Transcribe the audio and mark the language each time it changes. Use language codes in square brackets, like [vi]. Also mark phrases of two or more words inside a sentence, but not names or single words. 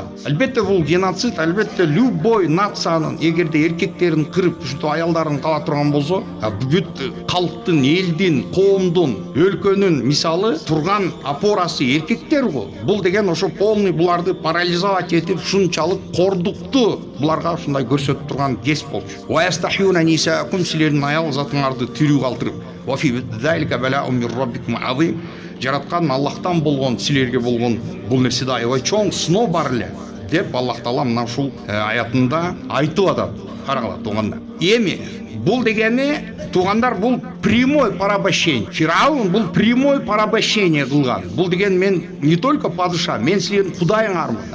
[ky] Албетте бул геноцид, албетте любой нациянын эгерде эркектерин кырып, ушундай аялдарын кала турган болсо, бүт калктын, элдин, коомдун, өлкөнүн мисалы турган опорасы эркектер го. Бул деген ошо полный буларды парализовать этип, ушунчалык кордукту буларга ушундай көрсөтүп турган кес болчу. [ar] ويستحيون نساءكم, [ky] силердин аял затыңарды тирүү калтырып. [ar] وفي ذلك بلاء من ربكم عظيم. [ky] Жараткан Аллахтан болгон, силерге болгон бул нерседе аябай чоң сыноо бар эле деп Аллах таала мына ушул аятында айтып атат. Караңлар туугандар. Эми бул дегени туугандар бул [ru] прямой порабощение. [ky] Фираун бул [ru] прямой порабощение [ky] кылган. Бул деген мен [ru] не только [ky] падыша, мен силердин кудайыңармын.